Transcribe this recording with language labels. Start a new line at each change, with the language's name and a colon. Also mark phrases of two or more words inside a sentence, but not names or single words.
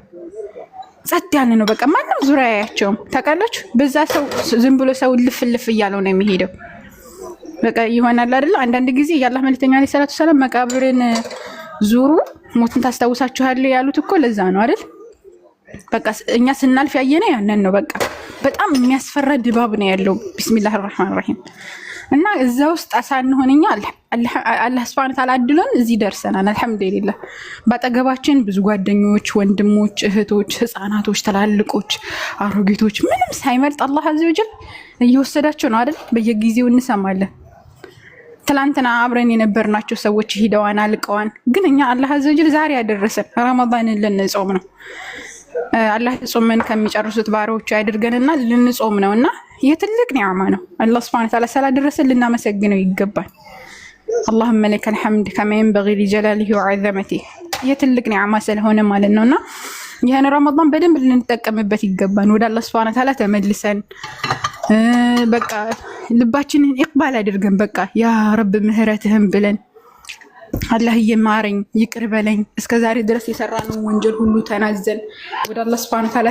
Amharic: ጸጥ ያለ ነው በቃ ማንም ዙሪያ ያያቸውም ታውቃላችሁ። በዛ ሰው ዝም ብሎ ሰው ልፍልፍ እያለው ነው የሚሄደው። በቃ ይሆናል አይደል? አንዳንድ ጊዜ የአላህ መልእክተኛ
Arabic: صلى الله عليه وسلم
Amharic: መቃብርን ዙሩ ሞትን ታስታውሳችኋል ያሉት እኮ ለዛ ነው አይደል? በቃ እኛ ስናልፍ ያየነው ያንን ነው። በቃ በጣም የሚያስፈራ ድባብ ነው ያለው።
Arabic: بسم الله الرحمن الرحيم
Amharic: እና እዛ ውስጥ አሳንሆነኛ አላህ
Arabic: سبحانه تعالى
Amharic: አድሎን እዚህ ደርሰናል። አልহামዱሊላህ ባጠገባችን ብዙ ጓደኞች፣ ወንድሞች፣ እህቶች፣ ህፃናቶች፣ ተላልቆች፣ አሮጊቶች ምንም ሳይመርጥ አላህ
Arabic: عز وجل
Amharic: እየወሰዳቸው ነው አይደል? በየጊዜው እንሰማለን። ትላንትና አብረን የነበርናቸው ሰዎች ሄደዋን አልቀዋን፣ ግን እኛ አላህ
Arabic: عز وجل
Amharic: ዛሬ ያደረሰን ረመዳንን ልንጾም ነው። አላህ ጾምን ከሚጨርሱት ባሮቹ ያድርገንና ልንጾም ነውና የትልቅ ኒዕማ ነው። አላህ
Arabic: سبحانه تعالى
Amharic: ስላደረሰን ልናመሰግነው ይገባል።
Arabic: اللهم لك الحمد كما ينبغي لجلاله وعظمته
Amharic: የትልቅ ኒዕማ ስለሆነ ማለት ነውና ይሄን ረመዳን በደንብ ልንጠቀምበት ይገባል። ወደ አላህ
Arabic: سبحانه تعالى
Amharic: ተመልሰን በቃ ልባችንን ኢቅባል አድርገን በቃ
Arabic: يا رب
Amharic: ምህረትህን ብለን አላህ ይማረኝ ይቅር በለኝ እስከዛሬ ድረስ የሰራነው ወንጀል ሁሉ ተናዘን ወደ አላህ
Arabic: سبحانه تعالى